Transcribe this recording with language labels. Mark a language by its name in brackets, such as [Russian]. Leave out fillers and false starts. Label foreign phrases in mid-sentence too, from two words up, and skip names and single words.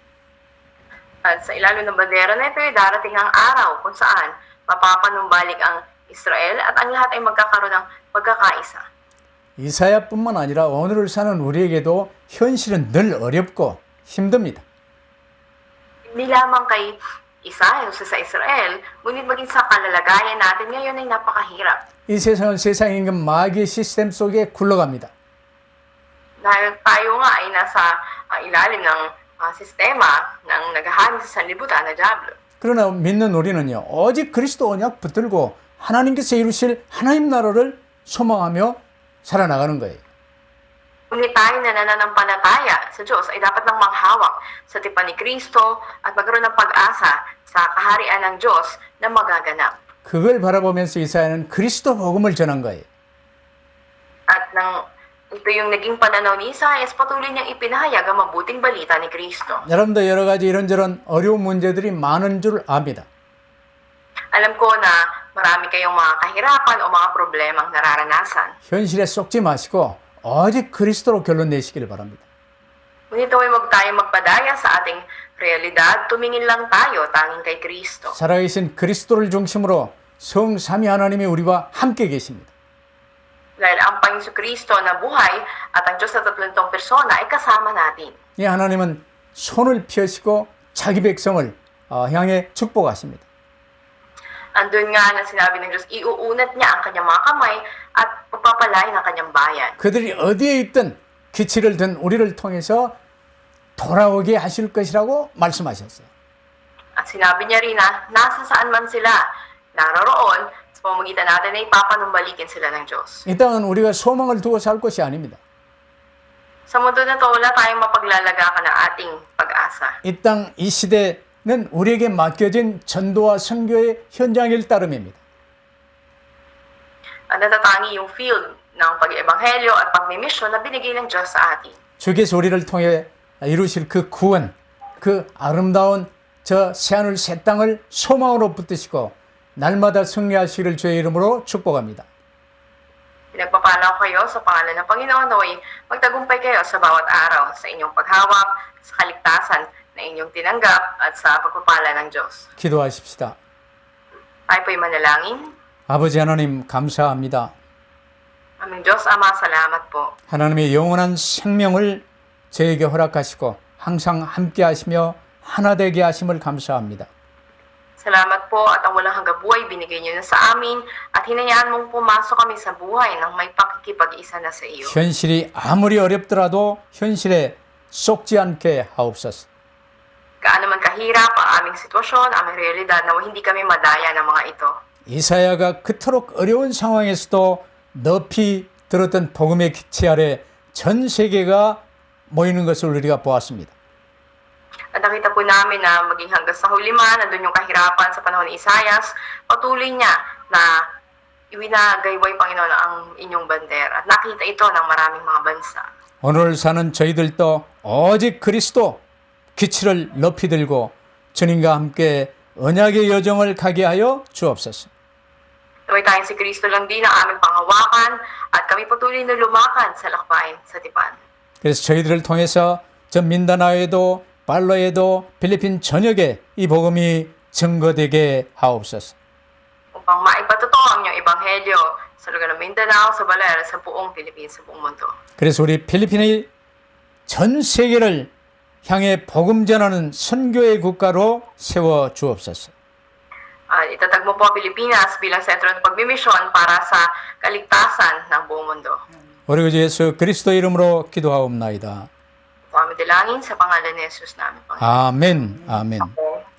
[Filipino] At sa ilalim ng bandera na ito, darating ang araw kung saan mapapanumbalik ang Israel at ang lahat ay magkakaroon ng pagkakaisa. [Korean] 이사야뿐만 아니라 오늘을 사는 우리에게도 현실은 늘 어렵고 힘듭니다. [Filipino] Hindi lamang kay Isaiah sa Israel, ngunit maging sa kalalagayan natin ngayon ay napakahirap. [Korean] 이 세상은 세상의 임금 마귀의 시스템 속에 굴러갑니다. [Filipino] Dahil tayo nga ay nasa ilalim ng sistema ng naghahari sa sanlibutan na Diablo. [Korean] 그러나 믿는 우리는요. 오직 그리스도 언약 붙들고 하나님께서 이루실 하나님 나라를 소망하며 살아나가는 거예요. [Filipino] Ngunit tayo na nananampalataya sa Diyos ay dapat nang manghawak sa tipan ni Kristo at magkaroon ng pag-asa sa kaharian ng Diyos na magaganap. [Korean] 그걸 바라보면서 이사야는 그리스도 복음을 전한 거예요. [Filipino] At ito yung naging pananaw ni Isaias, patuloy niyang ipinahayag ang mabuting balita ni Kristo. [Korean] 여러분도 여러 가지 이런저런 어려운 문제들이 많은 줄 압니다. [Filipino] Alam ko na marami kayong mga kahirapan o mga problemang nararanasan. [Korean] 현실에 속지 마시고 오직 그리스도로 결론 내시기를 바랍니다. [Filipino] Ngunit huwag tayong magpadaya sa ating realidad, tumingin lang tayo tanging kay Kristo. [Korean] 살아계신 그리스도를 중심으로 성삼위 하나님이 우리와 함께 계십니다. [Filipino] Dahil ang Panginoon Kristo na buhay at ang Diyos sa tatlong persona ay kasama natin. [Korean] 이 하나님은 손을 펴시고 자기 백성을 향해 축복하십니다. [Filipino] Andun nga na sinabi ng Diyos, iuunat niya ang kanyang mga kamay at pagpapalain ang kanyang bayan. [Korean] 그들이 어디에 있든 기치를 든 우리를 통해서 돌아오게 하실 것이라고 말씀하셨어요. [Filipino] At sinabi niya rin na nasa saan man sila naroroon, sa pamamagitan natin ay papanumbalikin sila ng Diyos. [Korean] 이 땅은 우리가 소망을 두고 살 것이 아닙니다. [Filipino] Sa mundo na to, wala tayong mapaglalagakan ng ating pag-asa. [Korean] 이 땅, 이 시대는 우리에게 맡겨진 전도와 선교의 현장일 따름입니다. [Filipino] Natatangi yung field ng pag-ebanghelyo at pagmimisyon na binigay ng Diyos sa atin. [Korean] 주께서 우리를 통해 이루실 그 구원, 그 아름다운 저 새하늘 새 땅을 소망으로 붙드시고 날마다 승리하시기를 주의 이름으로 축복합니다. [Filipino] Pinagpapala ko kayo sa pangalan ng Panginoon naway magtagumpay kayo sa bawat araw sa inyong paghawak, sa kaligtasan na inyong tinanggap at sa pagpapala ng Diyos. [Korean] 기도하십시다. [Filipino] Tayo po'y manalangin. [Korean] 아버지 하나님 감사합니다. [Filipino] Aming Diyos Ama, salamat po. [Korean] 하나님의 영원한 생명을 저에게 허락하시고 항상 함께 하시며 하나 되게 하심을 감사합니다. [Filipino] Salamat po at ang walang hanggang buhay binigay niyo na sa amin at hinayaan mong pumasok kami sa buhay ng may pakikipag-isa na sa iyo. [Korean] 현실이 아무리 어렵더라도 현실에 쏙지 않게 하옵소서. [Filipino] Gaano man kahirap ang aming sitwasyon, aming realidad na hindi kami madaya ng mga ito. [Korean] 이사야가 그토록 어려운 상황에서도 높이 들었던 복음의 기치 아래 전 세계가 모이는 것을 우리가 보았습니다. [Filipino] At nakita po namin na maging hanggang sa huli man, nandun yung kahirapan sa panahon ni Isaias, patuloy niya na iwinagayway Panginoon ang inyong bandera. At nakita ito ng maraming mga bansa. [Korean] 오늘 사는 저희들도 오직 그리스도 기치를 높이 들고 주님과 함께 언약의 여정을 가게 하여 주옵소서. [Filipino] Naway tayong si Kristo lang din ang aming panghawakan at kami patuloy na lumakad sa lakbayin sa tipan. [Korean] 그래서 저희들을 통해서 저 민다나오에도 발로에도 필리핀 전역에 이 복음이 증거되게 하옵소서. [Filipino] Upang maipatotoo ang inyong ebanghelyo sa lugar ng Mindanao, sa Baler, sa buong Pilipinas, sa buong mundo. [Korean] 그래서 우리 필리핀의 전 세계를 향해 복음 전하는 선교의 국가로 세워 주옵소서. [Filipino] Itatag mo po ang Pilipinas bilang sentro ng pagmimisyon para sa kaligtasan ng buong mundo. [Korean] 우리 구 예수 그리스도 이름으로 기도하옵나이다. [Filipino] Ito kami dalangin sa pangalan ni Jesus namin. [Korean] 아멘. 아멘.